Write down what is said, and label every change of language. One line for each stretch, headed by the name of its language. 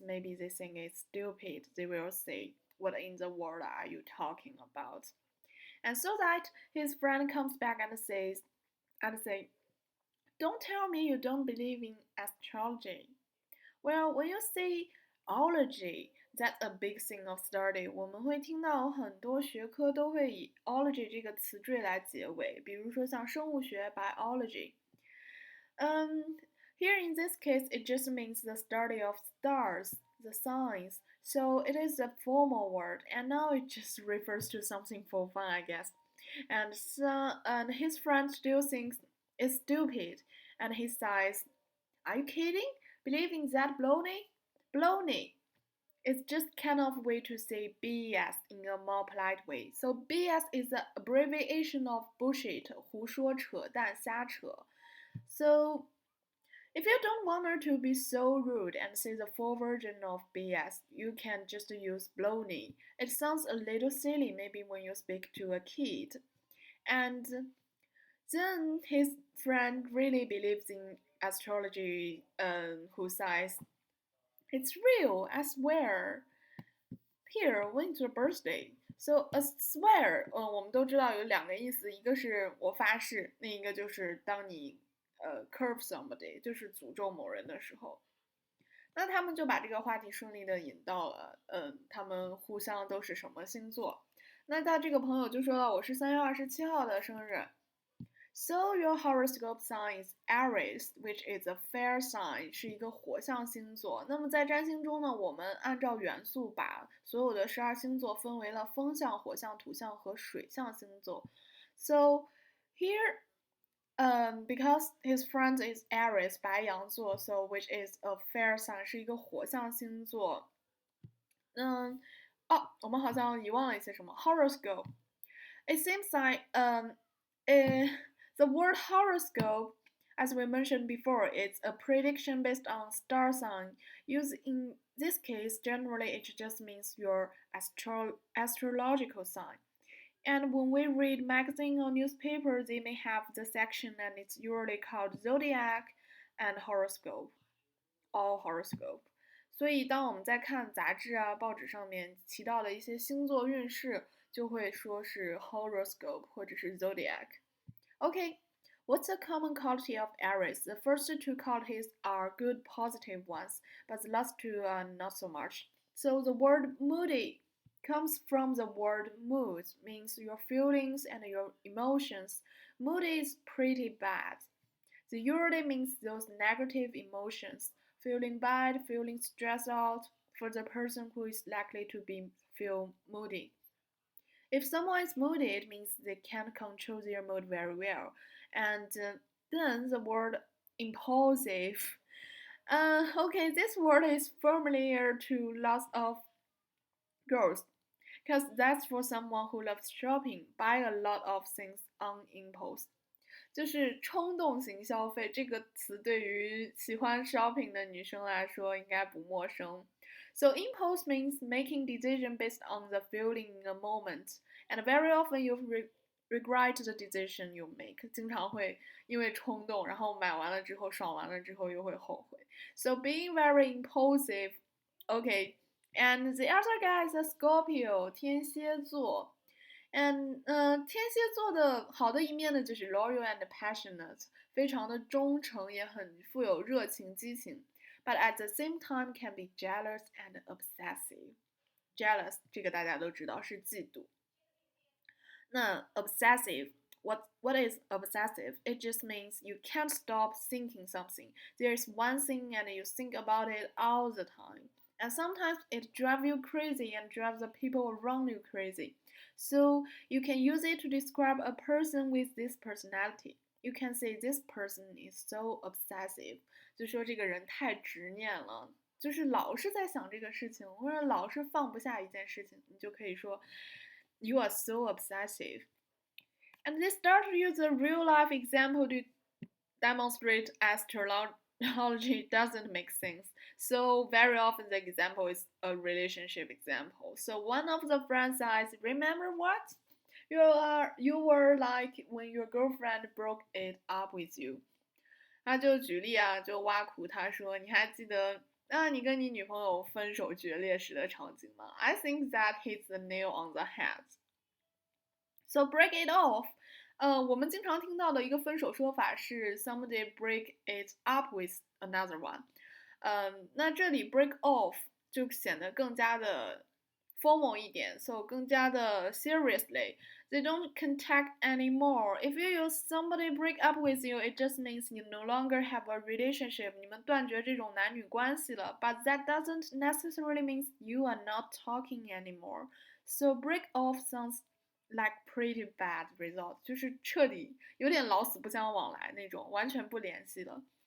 English: Maybe they think it's stupid. They will say, what in the world are you talking about? And so that his friend comes back and says, don't tell me you don't believe in astrology. Well, when you say ology, that's a big thing of study.
Chinese: 我们会听到很多学科都会以 ology 这个词缀来结尾，比如说像生物学 biology。
English: Here in this case, it just means the study of stars, the signs. So it is a formal word, and now it just refers to something for fun, I guess. And his friend still thinks it's stupid, and he says, "Are you kidding? Believing that baloney? Baloney." It's just kind of way to say BS in a more polite way. So BS is the abbreviation of bullshit,
Chinese: 胡说扯淡瞎扯.
English: So if you don't want her to be so rude and say the full version of BS, you can just use baloney. It sounds a little silly maybe when you speak to a kid. And then his friend really believes in astrology, who says, it's real, I swear. Here, when's your birthday? So a swear,
Chinese: 我们都知道有两个意思，一个是我发誓，另一个就是当你
English: curse somebody，
Chinese: 就是诅咒某人的时候。那他们就把这个话题顺利的引到了，他们互相都是什么星座？那他这个朋友就说了，我是3月27号的生日。
English: So your horoscope sign is Aries, which is a fire sign，
Chinese: 是一个火象星座。那么在占星中呢，我们按照元素把所有的12星座分为了风象、火象、土象和水象星座。
English: So here, because his friend is Aries 白羊座 ，so which is a fire sign
Chinese: 是一个火象星座。我们好像遗忘了一些什么 horoscope。
English: It seems like The word horoscope, as we mentioned before, it's a prediction based on star sign. Used in this case, generally it just means your astrological sign. And when we read magazine or newspaper, they may have the section and it's usually called zodiac and horoscope or horoscope.
Chinese: 所以当我们在看杂志啊、报纸上面提到的一些星座运势，就会说是 horoscope 或者是 zodiac。
English: Okay, what's the common quality of Aries? The first two qualities are good positive ones, but the last two are not so much. So the word moody comes from the word mood, means your feelings and your emotions. Moody is pretty bad. The usually means those negative emotions, feeling bad, feeling stressed out for the person who is likely to feel moody. If someone is moody, it means they can't control their mood very well. And then the word impulsive. Okay, this word is familiar to lots of girls, because that's for someone who loves shopping, buy a lot of things on impulse.
Chinese: 就是冲动型消费这个词对于喜欢 shopping 的女生来说应该不陌生。
English: So impulse means making decision based on the feeling in a moment, and very often you regret the decision you make.
Chinese: 经常会因为冲动，然后买完了之后爽完了之后又会后悔。
English: So being very impulsive, okay. And the other guy is a Scorpio, 天蝎座。
Chinese: And 天蝎座的好的一面呢，就是
English: loyal and passionate，
Chinese: 非常的忠诚，也很富有热情、激情。
English: But at the same time can be jealous and obsessive.
Chinese: Jealous 这个大家都知道是嫉妒。
English: 那 obsessive, what is obsessive? It just means you can't stop thinking something. There's one thing and you think about it all the time. And sometimes it drives you crazy and drives the people around you crazy. So you can use it to describe a person with this personality. You can say this person is so obsessive.
Chinese: 就说这个人太执念了，就是老是在想这个事情，或者老是放不下一件事情，你就可以说
English: You are so obsessive. And they start to use a real life example to demonstrate astrology doesn't make sense. So very often the example is a relationship example. So one of the friends says, remember what? You were like when your girlfriend broke it up with you.
Chinese: 他就举例啊，就挖苦他说，你还记得你跟你女朋友分手决裂时的场景吗？
English: I think that hits the nail on the head. So break it off.
Chinese: 我们经常听到的一个分手说法是
English: somebody break it up with another one。
Chinese: 那这里 break off 就显得更加的 formal 一点 ，so 更加的 seriously.
English: They don't contact anymore. If you use somebody break up with you, it just means you no longer have a relationship.
Chinese: 你们断绝这种男女关系了。
English: But that doesn't necessarily mean you are not talking anymore. So break off sounds like pretty bad result.
Chinese: 就是彻底有点老死不相往来那种，完全不联系了。